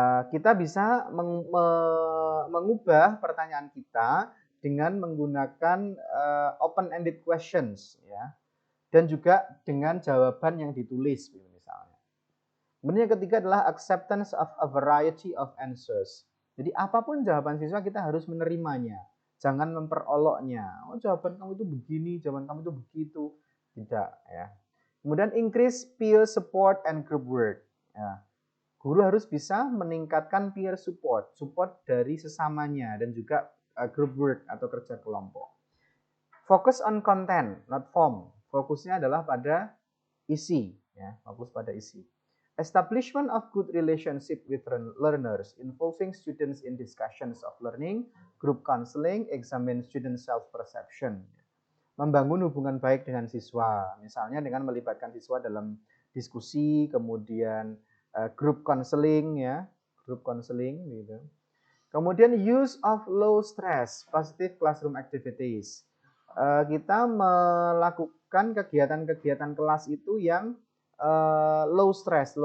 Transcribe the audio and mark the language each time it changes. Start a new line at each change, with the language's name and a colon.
Indonesian: Kita bisa mengubah pertanyaan kita dengan menggunakan open-ended questions, ya, dan juga dengan jawaban yang ditulis, misalnya. Kemudian yang ketiga adalah
English: acceptance of a variety of answers.
Indonesian: Jadi apapun jawaban siswa kita harus menerimanya, jangan memperoloknya. Oh, jawaban kamu itu begini, jawaban kamu itu begitu, tidak, ya. Kemudian
English: increase peer support and group work.
Indonesian: Ya. Guru harus bisa meningkatkan peer support, support dari sesamanya, dan juga group work atau kerja kelompok.
English: Focus on content, not form.
Indonesian: Fokusnya adalah pada isi, ya, fokus pada isi.
English: Establishment of good relationship with learners, involving students in discussions of learning, group counseling, examine student self-perception.
Indonesian: Membangun hubungan baik dengan siswa, misalnya dengan melibatkan siswa dalam diskusi, kemudian group counseling, ya, group counseling gitu. Kemudian
English: use of low stress positive classroom activities.
Indonesian: Kita melakukan kegiatan-kegiatan kelas itu yang low stress.